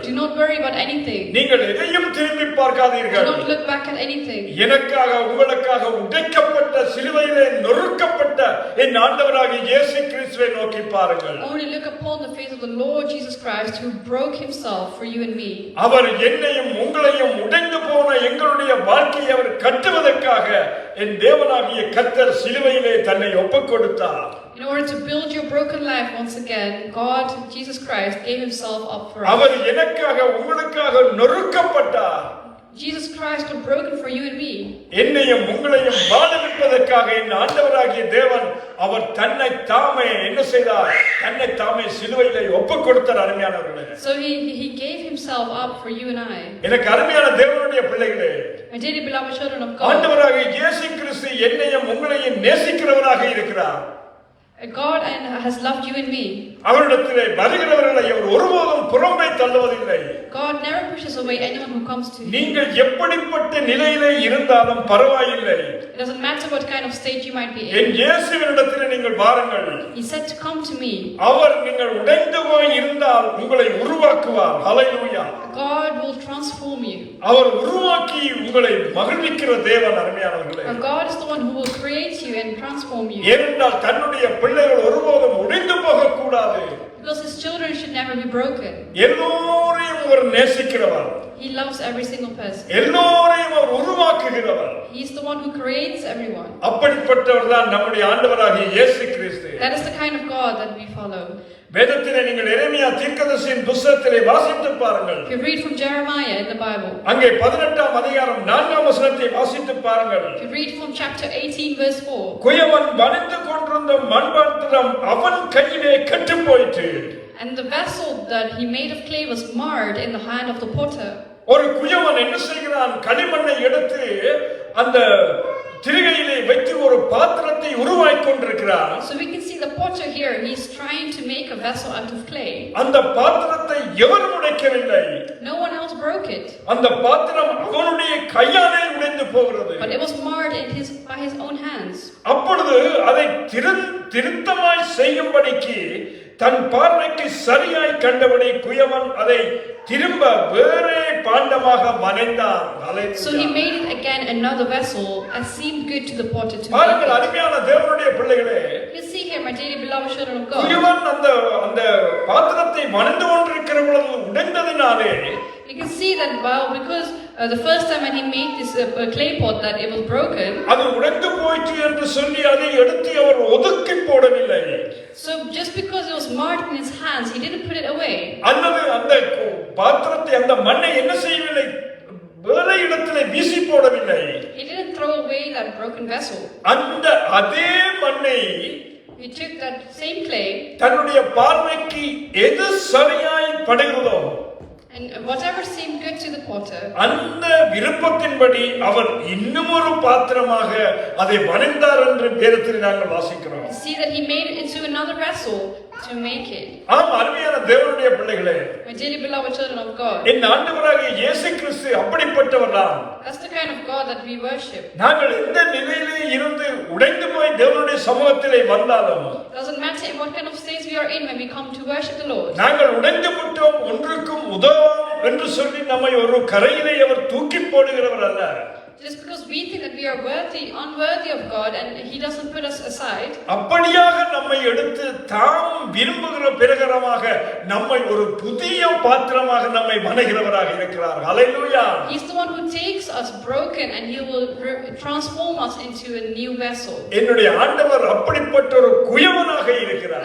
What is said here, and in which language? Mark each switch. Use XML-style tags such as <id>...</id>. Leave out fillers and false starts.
<en>do not worry about anything.</en> <ta>நீங்கள் எதையும் திரும்பி</ta> <en>Do</en> <ta>பார்க்காதீர்கள்.</ta> <en>not look back at anything.</en> <ta>எனக்காக உங்களுக்காக உடைக்கப்பட்ட சிலுவையிலே நொறுக்கப்பட்ட என் ஆண்டவராகிய இயேசு கிறிஸ்துவை நோக்கி பாருங்கள்.</ta> <en>Only look upon the face of the Lord Jesus Christ, who broke himself for you and me.</en> <ta>அவர் என்னையும் உங்களையும் உடைந்து போன எங்களுடைய வாழ்க்கையை அவர் கட்டுவதற்காக என் தேவனாகிய கர்த்தர் சிலுவையிலே தன்னை ஒப்புக்கொடுத்தார்.</ta> <en>In order to build your broken life once again, God, Jesus Christ, gave himself up for us.</en> <ta>அவர் எனக்காக உங்களுக்காக நொறுக்கப்பட்டார்.</ta> <en>Jesus Christ was broken for you and me.</en> <ta>என்னையும் உங்களையும் வாழவிப்பதற்காக என் ஆண்டவராகிய தேவன் அவர் தன்னை தாமே என்ன செய்தார்? தன்னை தாமே சிலுவையிலே ஒப்புக்கொடுத்தார். அருமையானவர்களே,</ta> <en>So he gave himself up for you and I.</en> <ta>எனக்கு அருமையான தேவனுடைய பிள்ளைகளே,</ta> <en>My dearly beloved children of God,</en> <ta>ஆண்டவராகிய இயேசு கிறிஸ்து என்னையும் உங்களையும் நேசிக்கிறவராக இருக்கிறார்.</ta> <en>God has loved you and me.</en> <ta>அவரிடத்திலே வருகிறவர்களை அவர் ஒருபோதும் புறம்பே தள்ளுவதில்லை.</ta> <en>God never pushes away anyone who comes to him.</en> <ta>நீங்கள் எப்படிப்பட்ட நிலையிலே இருந்தாலும் பரவாயில்லை.</ta> <en>It doesn't matter what kind of state you might be</en> <ta>என் இயேசுவினிடத்திலே நீங்கள் வாருங்கள்.</ta> <en>He said to come to me.</en> <ta>அவர் நீங்கள் உடைந்து போய் இருந்தால் உங்களை உருவாக்குவார். ஹல்லேலூயா.</ta> <en>God will transform you.</en> <ta>அவர் உருவாக்கி உங்களை மகிழ்விக்கிற தேவன். அருமையானவர்களே,</ta> <en>Our God is the one who will create you and transform you.</en> <ta>ஏனென்றால் தன்னுடைய பிள்ளைகள் ஒருபோதும் உடைந்து போகக்கூடாது.</ta> <en>Because his children should never be broken.</en> <ta>எல்லோரையும் அவர் நேசிக்கிறவர்.</ta> <en>He loves every single person.</en> <ta>எல்லோரையும் அவர் உருவாக்குகிறவர்.</ta> <en>He is the one who creates everyone.</en> <ta>அப்படிப்பட்டவர் தான் நம்முடைய ஆண்டவராகிய இயேசு கிறிஸ்து.</ta> <en>That is the kind of God that we follow.</en> <ta>வேதத்திலே நீங்கள் எரேமியா தீர்க்கதரிசியின் புத்தகத்திலே வாசித்து பாருங்கள்.</ta> <en>If you read from Jeremiah in the Bible,</en> <ta>அங்கே 18ஆம் அதிகாரம் 4ஆம் வசனத்தை வாசித்து பாருங்கள்.</ta> <en>if you read from chapter 18 verse 4,</en> <ta>குயவன் வளைந்து கொண்டிருந்த மண்பாத்திரம் அவன் கையிலே கெட்டு போயிற்று.</ta> <en>and the vessel that he made of clay was marred in the hand of the potter.</en> <ta>ஒரு குயவன் என்ன செய்கிறான்? களிமண்ணை எடுத்து அந்த திரிகையிலே வைத்து ஒரு பாத்திரத்தை உருவாக்கி கொண்டிருக்கிறார்.</ta> <en>So we can see the potter here, he's trying to make a vessel out of clay.</en> <ta>அந்த பாத்திரத்தை எவரும் உடைக்கவில்லை.</ta> <en>No one else broke it,</en> <ta>அந்த பாத்திரம் அவனுடைய கையாலே உடைந்து போகிறது.</ta> <en>but it was marred by his own hands.</en> <ta>அப்பொழுது அதை திருத்தமாய் செய்யும்படிக்கு தன் பார்வைக்கு சரியாய் கண்டபடி குயவன் அதை திரும்ப வேறே பாண்டமாக வனைந்தான்.</ta> <en>So he made it again another vessel as seemed good to the potter to</en> <ta>பாருங்கள்,</ta> <en>make it.</en> <ta>அருமையான தேவனுடைய பிள்ளைகளே,</ta> <en>You see here, my dearly beloved children of God,</en> <ta>குயவன் அந்த பாத்திரத்தை வனைந்து கொண்டிருக்கிற பொழுது உடைந்ததினாலே</ta> <en>You can see that because the first time when he made this clay pot that it was broken.</en> <ta>அது உடைந்து போயிற்று என்று சொல்லி அதை எடுத்து அவர் ஒதுக்கி போடவில்லை.</ta> <en>So just because it was marked in his hands, he didn't put it away.</en> <ta>அல்லது அந்த பாத்திரத்தை அந்த மண்ணை என்ன செய்யவில்லை, வேற இடத்திலே வீசி போடவில்லை.</ta> <en>He didn't throw away that broken vessel.</en> <ta>அந்த அதே மண்ணை</ta> <en>He took that same clay,</en> <ta>தன்னுடைய பார்வைக்கு எது சரியாய் படுகிறதோ</ta> <en>and whatever seemed good to the potter,</en> <ta>அந்த விருப்பத்தின்படி அவர் இன்னும் ஒரு பாத்திரமாக அதை வணைந்தார் என்று வேதத்தில் நாங்கள் வாசிக்கிறோம்.</ta> <en>see that he made it into another vessel to make it.</en> <ta>ஆம், அருமையான தேவனுடைய பிள்ளைகளே,</ta> <en>My dearly beloved children of God,</en> <ta>என் ஆண்டவராகிய இயேசு கிறிஸ்து அப்படிப்பட்டவர்தான்.</ta> <en>that's the kind of God that we worship.</en> <ta>நாங்கள் எந்த நிலையிலே இருந்து உடைந்து போய் தேவனுடைய சமூகத்திலே வந்தாலும்,</ta> <en>Doesn't matter in what kind of state we are in when we come to worship the Lord.</en> <ta>நாங்கள் உடைந்து விட்டோம், ஒன்றுக்கும் உதவும் என்று சொல்லி நம்மை ஒரு கரையிலே அவர் தூக்கி போடுகிறவர் அல்ல.</ta> <en>Just because we think that we are unworthy of God, and He doesn't put us aside.</en> <ta>அப்படியாக நம்மை எடுத்து தாம் விரும்புகிற பிரகாரமாக நம்மை ஒரு புதிய பாத்திரமாக நம்மை வணைகிறவராக இருக்கிறார். ஹல்லேலூயா.</ta> <en>He's the one who takes us broken and He will transform us into a new vessel.</en> <ta>என்னுடைய ஆண்டவர் அப்படிப்பட்ட ஒரு குயவனாக இருக்கிறார்.</ta>